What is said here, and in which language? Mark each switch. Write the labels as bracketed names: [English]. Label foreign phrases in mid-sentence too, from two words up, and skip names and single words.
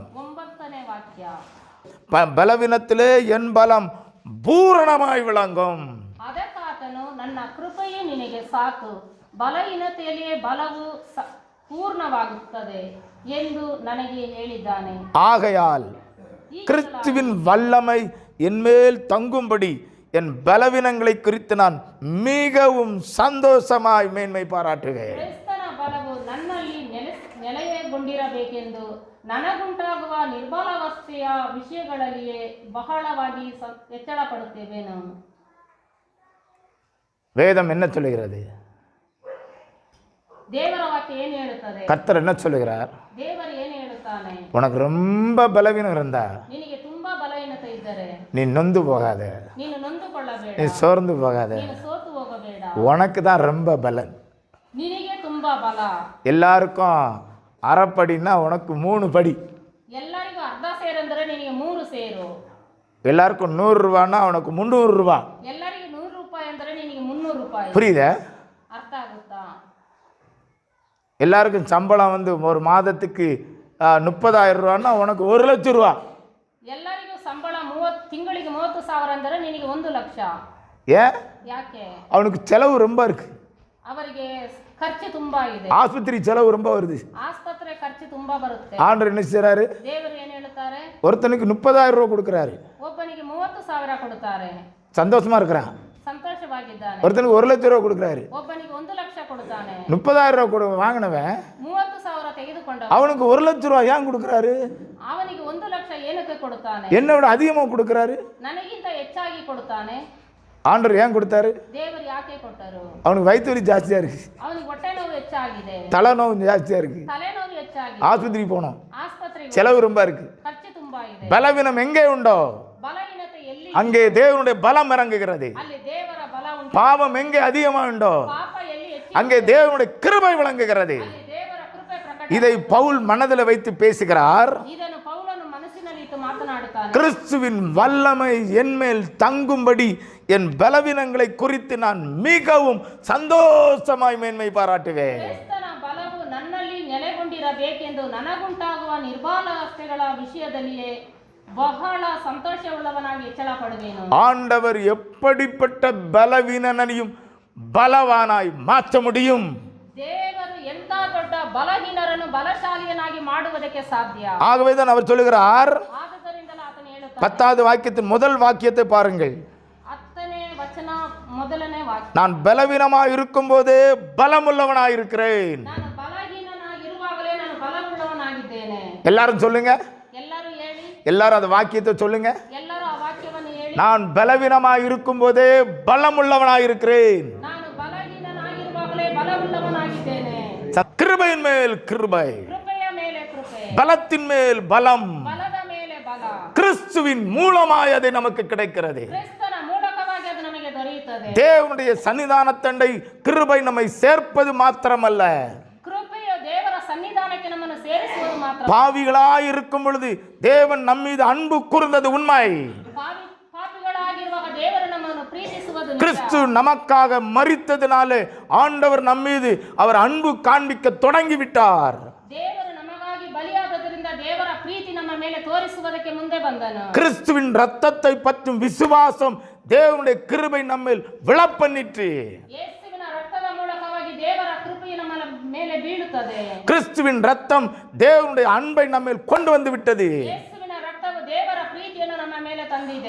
[Kannada] 9ನೇ ವಾಕ್ಯ. [Tamil] பலவீனத்திலே என் பலம் பூரணமாய் விளங்கும். [Kannada] ಅದಕ್ಕಾತನು ನನ್ನ ಕೃಪೆಯೇ ನಿನಗೆ ಸಾಕು, ಬಲಹೀನತೆಯಲ್ಲಿಯೇ ಬಲವು ಪೂರ್ಣವಾಗುತ್ತದೆ ಎಂದು ನನಗೆ ಹೇಳಿದ್ದಾನೆ. [Tamil] ஆகையால் கிறிஸ்துவின் வல்லமை என்மேல் தங்கும்படி என் பலவீனங்களை குறித்து நான் மிகவும் சந்தோஷமாய் மேன்மை பாராட்டுகிறேன். [Kannada] ಕ್ರಿಸ್ತನ ಬಲವು ನನ್ನಲ್ಲಿ ನೆಲೆಗೊಂಡಿರಬೇಕೆಂದು ನನಗುಂಟಾಗುವ ನಿರ್ಬಲಾವಸ್ಥೆಯ ವಿಷಯಗಳಲ್ಲಿಯೇ ಬಹಳವಾಗಿ ಹೆಚ್ಚಳ ಪಡುತ್ತೇವೆ. ನಾವು [Tamil] வேதம் என்ன சொல்லுகிறது? [Kannada] ದೇವರ ವಾಕ್ಯ ಏನು ಹೇಳುತ್ತದೆ? [Tamil] கர்த்தர் என்ன சொல்லுகிறார்? [Kannada] ದೇವರು ಏನು ಹೇಳುತ್ತಾನೆ? [Tamil] உனக்கு ரொம்ப பலவீனம் இருந்தா [Kannada] ನಿನಗೆ ತುಂಬಾ ಬಲಹೀನತೆ ಇದ್ದರೆ [Tamil] நீ நொந்து போகாத, [Kannada] ನೀನು ನೊಂದುಕೊಳ್ಳಬೇಡ, [Tamil] நீ சோர்ந்து போகாத. [Kannada] ನೀನು ಸೋತು ಹೋಗಬೇಡ. [Tamil] உனக்கு தான் ரொம்ப பலன். [Kannada] ನಿನಗೆ ತುಂಬಾ ಬಲ. [Tamil] எல்லாருக்கும் அரைப்படின்னா உனக்கு 3 படி. [Kannada] ಎಲ್ಲರಿಗೂ ಅರ್ಧ ಸೇರೆಂದರೆ ನಿನಗೆ 3 ಸೇರು. [Tamil] எல்லாருக்கும் 100 ரூபான்னா உனக்கு 300 ரூபா. [Kannada] ಎಲ್ಲರಿಗೂ 100 ರೂಪಾಯಿ ಅಂದರೆ ನಿನಗೆ 300 ರೂಪಾಯಿ. [Tamil] புரியுதா? [Kannada] ಅರ್ಥ ಆಗುತ್ತಾ? [Tamil] எல்லாருக்கும் சம்பளம் வந்து ஒரு மாதத்துக்கு 30,000 ரூபான்னா உனக்கு 1,00,000 ரூபா. [Kannada] ಎಲ್ಲರಿಗೂ ಸಂಬಳ ತಿಂಗಳಿಗೆ 30,000 ಅಂದರೆ ನಿನಗೆ 1 ಲಕ್ಷ. [Tamil] ஏன்? [Kannada] ಯಾಕೆ? [Tamil] அவனுக்கு செலவு ரொம்ப இருக்கு. [Kannada] ಅವರಿಗೆ ಖರ್ಚು ತುಂಬಾ ಇದೆ. [Tamil] ஆஸ்பத்திரி செலவு ரொம்ப வருது. [Kannada] ಆಸ್ಪತ್ರೆ ಖರ್ಚು ತುಂಬಾ ಬರುತ್ತೆ. [Tamil] ஆண்டவர் என்ன செய்றாரு? [Kannada] ದೇವರು ಏನು ಹೇಳುತ್ತಾರೆ? [Tamil] ஒருத்தனுக்கு 30,000 ரூபா கொடுக்குறாரு, [Kannada] ಒಬ್ಬನಿಗೆ 30,000 ಕೊಡುತ್ತಾರೆ, [Tamil] சந்தோஷமா இருக்கிறான். [Kannada] ಸಂತೋಷವಾಗಿದ್ದಾನೆ. [Tamil] ஒருத்தனுக்கு 1,00,000 ரூபா கொடுக்குறாரு, [Kannada] ಒಬ್ಬನಿಗೆ 1 ಲಕ್ಷ ಕೊಡುತ್ತಾನೆ. [Tamil] 30,000 ரூபா வாங்கினவன் [Kannada] 30,000 ತೆಗೆದುಕೊಂಡ [Tamil] அவனுக்கு 1,00,000 ரூபா ஏன் கொடுக்குறாரு? [Kannada] ಅವನಿಗೆ 1 ಲಕ್ಷ ಏನಕ್ಕೆ ಕೊಡುತ್ತಾನೆ? [Tamil] என்னை விட அதிகமாக கொடுக்குறாரு. [Kannada] ನನಗಿಂತ ಹೆಚ್ಚಾಗಿ ಕೊಡುತ್ತಾನೆ. [Tamil] ஆண்டவர் ஏன் கொடுத்தாரு? [Kannada] ದೇವರು ಯಾಕೆ ಕೊಟ್ಟರು? [Tamil] அவனுக்கு வயிற்று வலி ஜாஸ்தியாக இருக்கு, [Kannada] ಅವನಿಗೆ ಹೊಟ್ಟೆ ನೋವು ಹೆಚ್ಚಾಗಿದೆ, [Tamil] தலைநோவு ஜாஸ்தியாக இருக்கு, [Kannada] ತಲೆನೋವು ಹೆಚ್ಚಾಗಿದೆ, [Tamil] ஆஸ்பத்திரி போனோம், [Kannada] ಆಸ್ಪತ್ರೆಗೆ [Tamil] செலவு ரொம்ப இருக்கு. [Kannada] ಖರ್ಚು ತುಂಬಾ ಇದೆ. [Tamil] பலவீனம் எங்கே உண்டோ [Kannada] ಬಲಹೀನತೆ ಎಲ್ಲಿ [Tamil] அங்கே தேவனுடைய பலம் இறங்குகிறது. [Kannada] ಅಲ್ಲಿ ದೇವರ ಬಲ ಉಂಟು. [Tamil] பாவம் எங்கே அதிகமாக உண்டோ [Kannada] ಪಾಪ ಎಲ್ಲಿ ಹೆಚ್ಚು [Tamil] அங்கே தேவனுடைய கிருபை விளங்குகிறது. [Kannada] ಅಲ್ಲಿ ದೇವರ ಕೃಪೆ ಪ್ರಕಟ. [Tamil] இதை பவுல் மனதில் வைத்து பேசுகிறார். [Kannada] ಇದನ್ನು ಪೌಲನು ಮನಸ್ಸಿನಲ್ಲಿ ಇಟ್ಟು ಮಾತನಾಡುತ್ತಾನೆ. [Tamil] கிறிஸ்துவின் வல்லமை என்மேல் தங்கும்படி என் பலவீனங்களை குறித்து நான் மிகவும் சந்தோஷமாய் மேன்மை பாராட்டுவேன். [Kannada] ಕ್ರಿಸ್ತನ ಬಲವು ನನ್ನಲ್ಲಿ ನೆಲೆಗೊಂಡಿರಬೇಕೆಂದು ನನಗುಂಟಾಗುವ ನಿರ್ಬಲಾವಸ್ಥೆಗಳ ವಿಷಯದಲ್ಲಿಯೇ ಬಹಳ ಸಂತೋಷವುಳ್ಳವನಾಗಿ ಹೆಚ್ಚಳ ಪಡುವೆನು. [Tamil] ஆண்டவர் எப்படிப்பட்ட பலவீனனையும் பலவானாய் மாற்ற முடியும். [Kannada] ದೇವರು ಎಂತ ದೊಡ್ಡ ಬಲಹೀನರನ್ನು ಬಲಶಾಲಿಯನಾಗಿ ಮಾಡುವುದಕ್ಕೆ ಸಾಧ್ಯ. [Tamil] ஆகவேதான் அவர் சொல்லுகிறார், [Kannada] ಆದುದರಿಂದಲೇ ಆತನು ಹೇಳುತ್ತಾನೆ, [Tamil] 10வது வாக்கியத்தின் முதல் வாக்கியத்தை பாருங்கள். [Kannada] 10ನೇ ವಚನ ಮೊದಲನೇ ವಾಕ್ಯ, [Tamil] நான் பலவீனமாய் இருக்கும் போதே பலமுள்ளவனாய் இருக்கிறேன். [Kannada] ನಾನು ಬಲಹೀನನಾಗಿರುವಾಗಲೇ ನಾನು ಬಲವುಳ್ಳವನಾಗಿದ್ದೇನೆ. [Tamil] எல்லாரும் சொல்லுங்க, [Kannada] ಎಲ್ಲರೂ ಹೇಳಿ, [Tamil] எல்லாரும் அந்த வாக்கியத்தை சொல்லுங்க. [Kannada] ಎಲ್ಲರೂ ಆ ವಾಕ್ಯವನ್ನು ಹೇಳಿ. [Tamil] நான் பலவீனமாய் இருக்கும் போதே பலமுள்ளவனாய் இருக்கிறேன். [Kannada] ನಾನು ಬಲಹೀನನಾಗಿರುವಾಗಲೇ ಬಲವುಳ್ಳವನಾಗಿದ್ದೇನೆ. [Tamil] கிருபையின் மேல் கிருபை, [Kannada] ಕೃಪೆಯ ಮೇಲೆ ಕೃಪೆ, [Tamil] பலத்தின் மேல் பலம், [Kannada] ಬಲದ ಮೇಲೆ ಬಲ. [Tamil] கிறிஸ்துவின் மூலமாய் அது நமக்கு கிடைக்கிறது. [Kannada] ಕ್ರಿಸ್ತನ ಮೂಲಕವಾಗಿ ಅದು ನಮಗೆ ದೊರೆಯುತ್ತದೆ. [Tamil] தேவனுடைய சன்னிதானத்தண்டை கிருபை நம்மை சேர்ப்பது மாத்திரமல்ல, [Kannada] ಕೃಪೆಯು ದೇವರ ಸನ್ನಿಧಾನಕ್ಕೆ ನಮ್ಮನ್ನು ಸೇರಿಸುವುದು ಮಾತ್ರ. [Tamil] பாவிகளாய் இருக்கும் பொழுது தேவன் நம் மீது அன்பு கூர்ந்தது உண்மை. [Kannada] ಪಾಪಿಗಳಾಗಿರುವಾಗ ದೇವರು ನಮ್ಮನ್ನು ಪ್ರೀತಿಸುವುದು ನಿಜ. [Tamil] கிறிஸ்து நமக்காக மரித்ததினாலே ஆண்டவர் நம் மீது அவர் அன்பு காண்பிக்க தொடங்கிவிட்டார். [Kannada] ದೇವರು ನಮಗಾಗಿ ಬಲಿಯಾದದರಿಂದ ದೇವರ ಪ್ರೀತಿ ನಮ್ಮ ಮೇಲೆ ತೋರಿಸುವುದಕ್ಕೆ ಮುಂದೆ ಬಂದನು. [Tamil] கிறிஸ்துவின் ரத்தத்தை பற்றும் விசுவாசம் தேவனுடைய கிருபை நம்மேல் விழப்பண்ணிற்று. [Kannada] ಯೇಸುವಿನ ರಕ್ತದ ಮೂಲಕವಾಗಿ ದೇವರ ಕೃಪೆಯು ನಮ್ಮ ಮೇಲೆ ಬೀಳುತ್ತದೆ. [Tamil] கிறிஸ்துவின் ரத்தம் தேவனுடைய அன்பை நம்மேல் கொண்டு வந்து விட்டது. [Kannada] ಯೇಸುವಿನ ರಕ್ತವು ದೇವರ ಪ್ರೀತಿಯನ್ನು ನಮ್ಮ ಮೇಲೆ ತಂದಿದೆ.